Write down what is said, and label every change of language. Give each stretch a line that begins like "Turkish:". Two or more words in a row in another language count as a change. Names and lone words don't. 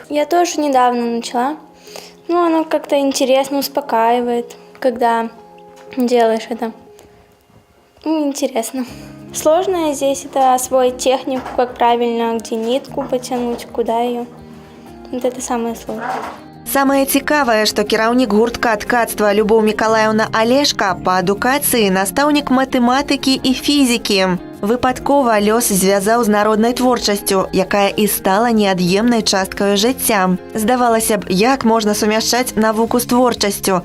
Russian: Я тоже недавно начала, оно как-то интересно успокаивает, когда делаешь это. Интересно. Сложное здесь это освоить технику, как правильно, где нитку потянуть, куда ее. Вот это самое сложное.
Belarusian: Самае цікавае, што кіраўнік гуртка ткацтва Любоў Мікалаеўна Алешка па адукацыі настаўнік матэматыкі і фізікі. Выпадкова лёс звязаў з народнай творчасцю, якая і стала неад'емнай часткаю жыцця. Здавалася б, як можна сумяшчаць навуку з творчасцю?